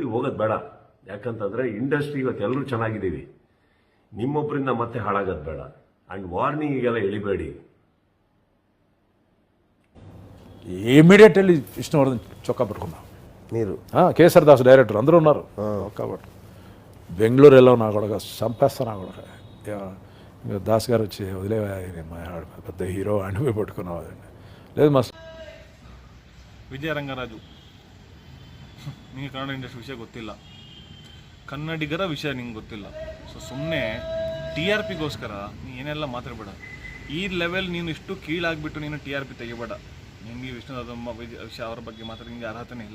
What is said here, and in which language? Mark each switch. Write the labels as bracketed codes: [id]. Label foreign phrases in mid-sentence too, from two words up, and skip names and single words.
[kn] ಹೋಗೋದು ಬೇಡ. ಯಾಕಂತಂದರೆ ಇಂಡಸ್ಟ್ರಿ ಇವತ್ತು ಎಲ್ಲರೂ ಚೆನ್ನಾಗಿದ್ದೀವಿ, ನಿಮ್ಮೊಬ್ಬರಿಂದ ಮತ್ತೆ ಹಾಳಾಗೋದು ಬೇಡ. ಆ್ಯಂಡ್ ವಾರ್ನಿಂಗಿಗೆಲ್ಲ ಎಳಿಬೇಡಿ. [te] ఇమీడియట్లీ విష్ణువర్ధన్ చొక్కా పట్టుకున్నాం మీరు కేసర్ దాస్ డైరెక్టర్ అందరూ ఉన్నారు. చొక్కా పట్టు బెంగళూరు వెళ్ళావు నా కొడక చంపేస్తా నా కొడక. ఇంకా దాస్ గారు వచ్చి వదిలే పెద్ద హీరో అనిపోయి పట్టుకున్నావు అదండి. లేదు మా [kn] ವಿಜಯ ರಂಗರಾಜು, ನಿಮಗೆ ಕನ್ನಡ ಇಂಡಸ್ಟ್ರಿ ವಿಷಯ ಗೊತ್ತಿಲ್ಲ, ಕನ್ನಡಿಗರ ವಿಷಯ ನಿಂಗೆ ಗೊತ್ತಿಲ್ಲ. ಸೊ ಸುಮ್ಮನೆ ಟಿ ಆರ್ ಪಿಗೋಸ್ಕರ ನೀ ಏನೆಲ್ಲ ಮಾತಾಡಬೇಡ. ಈ ಲೆವೆಲ್ ನೀನು ಇಷ್ಟು ಕೀಳಾಗ್ಬಿಟ್ಟು ನೀನು ಟಿ ಆರ್ ಪಿ ತೆಗಿಬೇಡ. ನಿಮಗೆ ವಿಷ್ಣುವರ್ಧನ್ ವಿಷಯ ಅವ್ರ ಬಗ್ಗೆ ಮಾತ್ರ ನಿಮಗೆ ಅರ್ಹತೆನೇ ಇಲ್ಲ.